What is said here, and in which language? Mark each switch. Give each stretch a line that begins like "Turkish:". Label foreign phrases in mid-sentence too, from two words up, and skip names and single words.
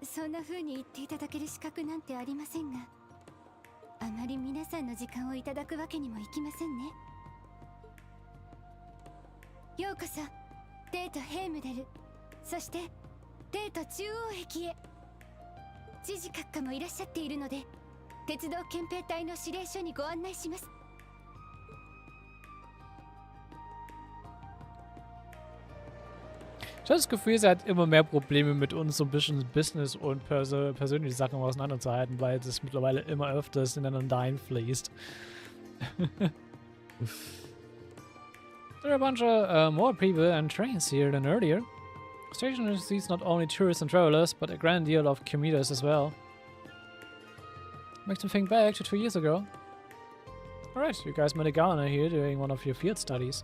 Japanese: そんな風に言っていただける資格なんてありませんが、あまり皆さんの時間をいただくわけにもいきませんね。ようこそデートヘイムデル、そしてデート中央駅へ。知事閣下もいらっしゃっているので、鉄道憲兵隊の指令所にご案内します。
German: Ich habe das Gefühl, sie hat immer mehr Probleme mit uns so ein bisschen
English: Business und persönliche Sachen
German: auseinanderzuhalten, weil es mittlerweile immer öfters ineinander einfließt.
English: There are a bunch of more people and trains here than earlier. The station sees not only tourists and travelers, but a grand deal of commuters as well. Makes me think back to 2 years ago. Alright, you guys met a governor here during one of your field studies.